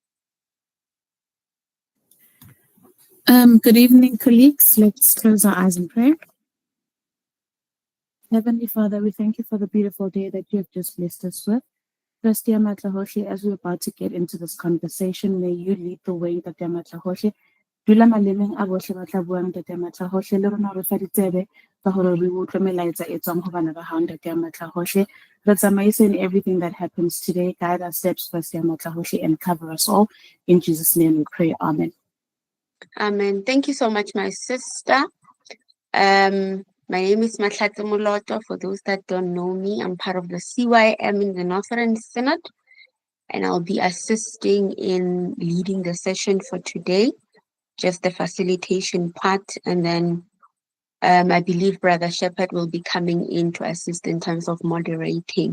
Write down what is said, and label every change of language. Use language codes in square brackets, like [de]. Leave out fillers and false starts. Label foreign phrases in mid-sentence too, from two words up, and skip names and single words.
[en] Good evening, colleagues. Let's close our eyes and pray. Heavenly Father, we thank you for the beautiful day that you have just blessed us with. First, dear Matlahoshi, as we're about to get into this conversation, may you lead the way, that dear Matlahoshi. [st] Dula malemeng a bohle ba tla buang Ntate Matlahohle, le rona re fa ditsebe tsa hore re utlwe melaetsa e tswang ho bana ba hao Ntate Matlahohle. Re tsamaise [en] in everything that happens today. Guide our steps, first dear Matlahohle, and cover us all. In Jesus' name we pray. Amen. Amen. Thank you so much, my sister. My name is Mahlatse Moloto. For those that don't know me, I'm part of the CYM in the Northern Synod, and I'll be assisting in leading the session for today, just the facilitation part, and then I believe Brother Shepherd will be coming in to assist in terms of moderating.